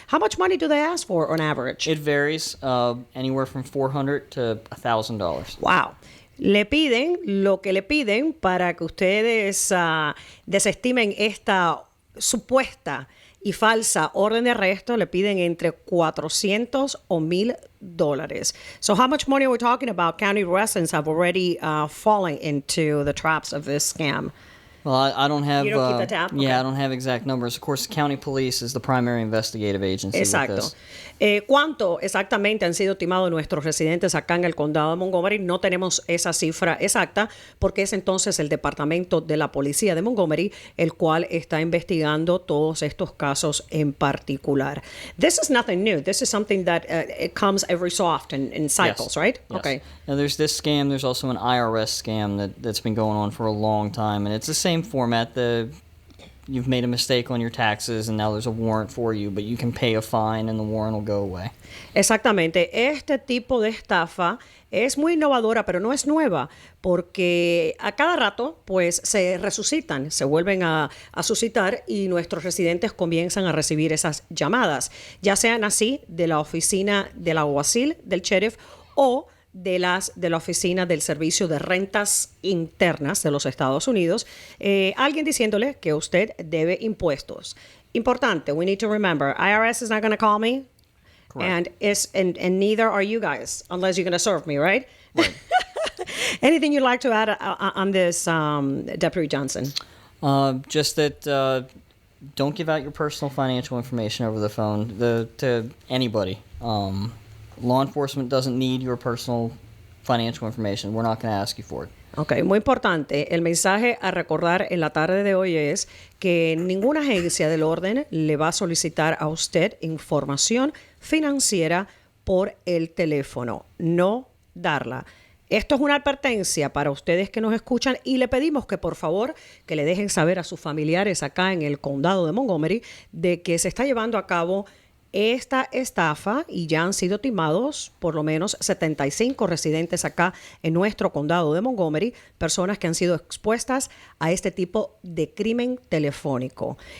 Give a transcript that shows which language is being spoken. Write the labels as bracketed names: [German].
[English] How much money do they ask for on average? It varies anywhere from $400 to $1,000. Wow. [Spanish] Le piden lo que le piden para que ustedes desestimen esta supuesta y falsa orden de arresto. Le piden entre $400 o $1,000. [English] So how much money are we talking about? County residents have already fallen into the traps of this scam. Well, I don't have. You don't keep the tab? Yeah, Okay. I don't have exact numbers. Of course, the county police is the primary investigative agency. [Spanish] Exacto. [English] With this. [Spanish] ¿Cuánto exactamente han sido timados nuestros residentes acá en el condado de Montgomery? No tenemos esa cifra exacta porque es entonces el departamento de la policía de Montgomery el cual está investigando todos estos casos en particular. [English] This is nothing new. This is something that it comes every so often in cycles, Yes. right? Yes. Okay. Now, there's this scam. There's also an IRS scam that's been going on for a long time, and it's the same format. You've made a mistake on your taxes, and now there's a warrant for you, but you can pay a fine, and the warrant will go away. [Spanish] Exactamente. Este tipo de estafa es muy innovadora, pero no es nueva, porque a cada rato pues se resucitan, se vuelven a suscitar y nuestros residentes comienzan a recibir esas llamadas, ya sean así de la oficina del alguacil, del sheriff, o de la Oficina del Servicio de Rentas Internas de los Estados Unidos, alguien diciéndole que usted debe impuestos. [English] Importante, we need to remember, IRS is not going to call me, and neither are you guys, unless you're going to serve me, right? Anything you'd like to add on this, Deputy Johnson? Just that don't give out your personal financial information over the phone to anybody. Law enforcement doesn't need your personal financial information. We're not going to ask you for it. [Spanish] Ok, muy importante. El mensaje a recordar en la tarde de hoy es que ninguna agencia del orden le va a solicitar a usted información financiera por el teléfono. No darla. Esto es una advertencia para ustedes que nos escuchan y le pedimos que por favor que le dejen saber a sus familiares acá en el condado de Montgomery de que se está llevando a cabo esta estafa y ya han sido timados por lo menos 75 residentes acá en nuestro condado de Montgomery, personas que han sido expuestas a este tipo de crimen telefónico.